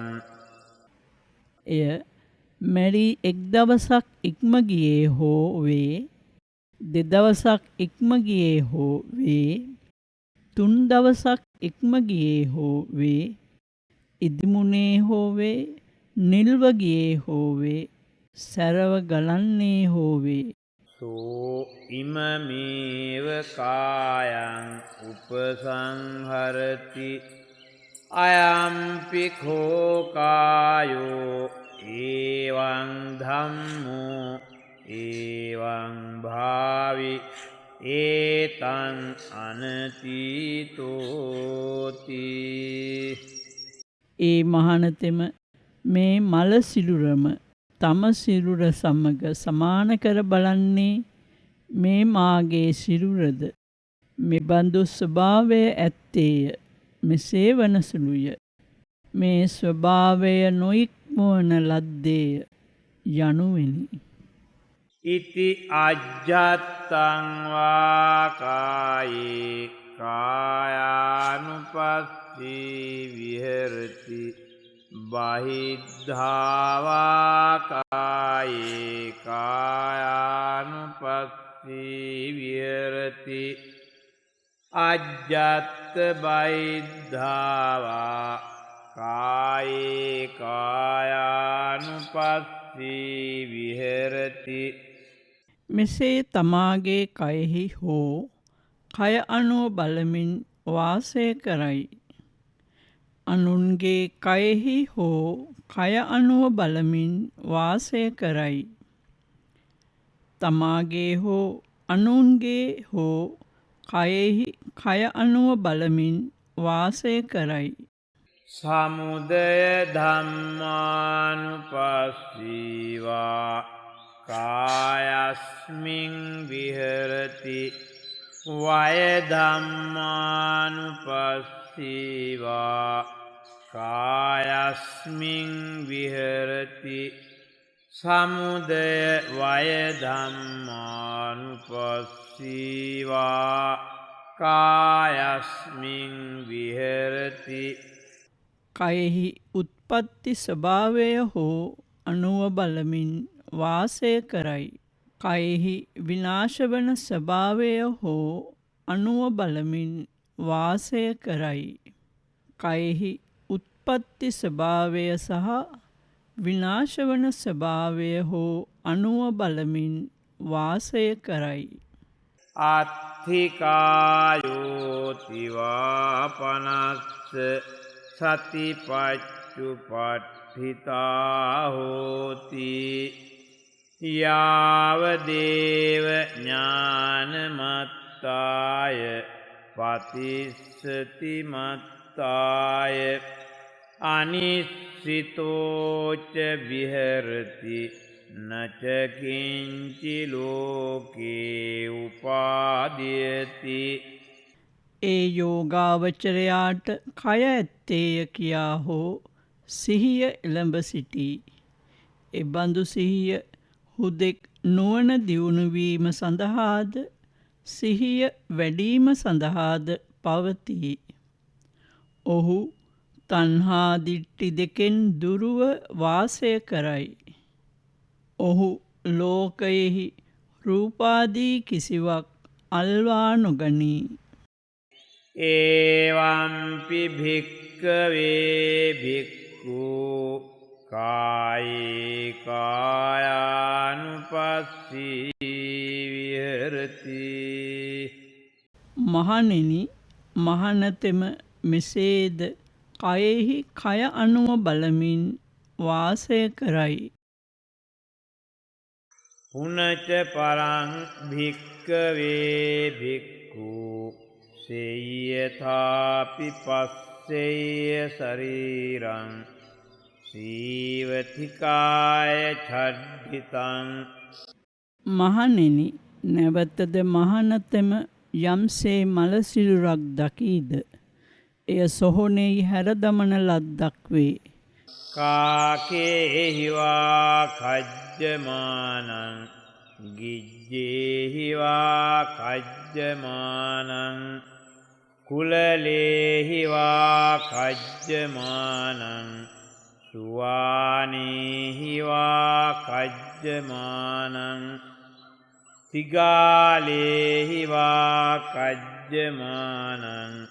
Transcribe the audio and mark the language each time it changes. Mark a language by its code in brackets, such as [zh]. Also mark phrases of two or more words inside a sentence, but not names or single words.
[si] එය මැරී එක් දවසක් ඉක්ම ගියේ හෝ වේ, දෙදවසක් ඉක්ම ගියේ හෝ වේ, තුන් දවසක් ඉක්ම ගියේ හෝ වේ, ඉදිමුනේ හෝ වේ, නිල්ව ගියේ හෝ වේ, සැරව ගලන්නේ හෝ වේ. [pi] සෝ ඉමමේව කායං උපසංහරති අයම්පි කෝ කායෝ ඒවං ධම්මෝ ඒවං භාවි ඒතං අනතීතෝති. [si] ඒ මහණතෙම මේ මල සිරුරම තම සිරුර සමග සමාන කර බලන්නේ මේ මාගේ සිරුරද. මෙබඳු ස්වභාවය ඇත්තේය. මෙසේ වනසුළුය. මේ ස්වභාවය නොඉක්මවන ලද්දේය යනුවෙනි. [pi] ඉති අජ්ජත්තං වා කායේ කායානුපස්සී විහෙරති බහිද්ධාවා කායේ කායානුපස්සී විහෙරති අජ්ජත්ත බහිද්ධාවා කායේ කායානුපස්සී විහෙරති. [si] මෙසේ තමාගේ කයෙහි හෝ කය අනුව බලමින් වාසය කරයි. අනුන්ගේ කයෙහි හෝ කය අනුව බලමින් වාසය කරයි. තමාගේ හෝ අනුන්ගේ හෝ කයෙහි කය අනුව බලමින් වාසය කරයි. [pi] සමුදය ධම්මානුපස්සීවා කායස්මින් විහෙරති වය ධම්මානුපස්සීවා කායස්මින් විහෙරති සමුදය වය ධම්මානුපස්සීවා කායස්මින් විහෙරති [si] කයෙහි උත්පත්ති ස්වභාවය හෝ අනුව බලමින් වාසය කරයි. කයෙහි විනාශවන ස්වභාවය හෝ අනුව බලමින් වාසය කරයි. කයෙහි උත්පත්ති ස්වභාවය සහ විනාශවන ස්වභාවය හෝ අනුව බලමින් වාසය කරයි. [pi] අත්ථිකායෝතිවාපනස්ස සතිපච්චුපට්ඨිතා හෝති යාවදේව ඥානමත්තාය පතිස්සති මත්තාය අනිස්සිතෝච විහෙරති නචකින්චි ලෝකේ උපාදීයති. [si] ඒ යෝගාවචරයාට කය ඇත්තේය කියා හෝ සිහිය එළඹ සිටී. එබඳු සිහිය හුදෙක් නුවණ දියුණුවීම සඳහාද සිහිය වැඩීම සඳහාද පවතී. ඔහු තණ්හා දිට්ඨි දෙකෙන් දුරුව වාසය කරයි. ඔහු ලෝකයෙහි රූපාදී කිසිවක් අල්වා නොගනී. [pi] ඒවම්පි භික්කවේ භික්ඛු කායේ කායානුපස්සී විහෙරති. [si] මහණෙනි, මහණතෙම මෙසේද කයෙහි කය අනුව බලමින් වාසය කරයි. [pi] පුනච පරං භික්කවේ භික්ඛු සේයථාපි පස්සේය ශරීරං සීවතිකාය ඡඩ්ඩිතං. [si] මහණෙනි, නැවතද මහණතෙම යම්සේ මලසිරුරක් දකීද එය සොහොනෙහි හැරදමන ලද්දක් වේ. [pi] කාකේහිවා කජ්ජමානං ගිජ්ජේහිවා කජ්ජමානං කුලලේහිවා කජ්ජමානං සුවානේහිවා කජ්ජමානං තිගාලේහිවා කජ්ජමානං